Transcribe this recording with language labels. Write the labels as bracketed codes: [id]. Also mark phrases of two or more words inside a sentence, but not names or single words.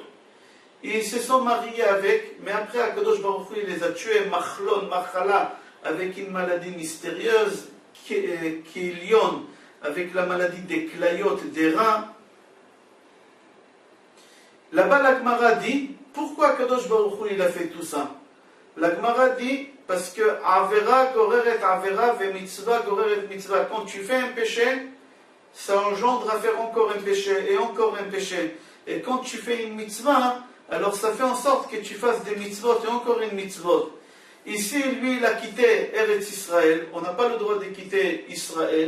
[fr] Ils se sont mariés avec, mais après [he] הקדוש ברוך הוא, [fr] il les a tués, Machlon, Machala, avec une maladie mystérieuse, Kilion, avec la maladie des clayotes des reins. Là-bas, la Gemara dit, pourquoi [he] הקדוש ברוך הוא, [fr] il a fait tout ça? La Gemara dit, parce que [he] עבירה גוררת עבירה ומצוה גוררת מצוה. [fr] Quand tu fais un péché, ça engendre à faire encore un péché et encore un péché. Et quand tu fais une mitzvah, alors ça fait en sorte que tu fasses des mitzvot et encore une mitzvot. Ici, lui, il a quitté Eretz Israël. On n'a pas le droit de quitter Israël.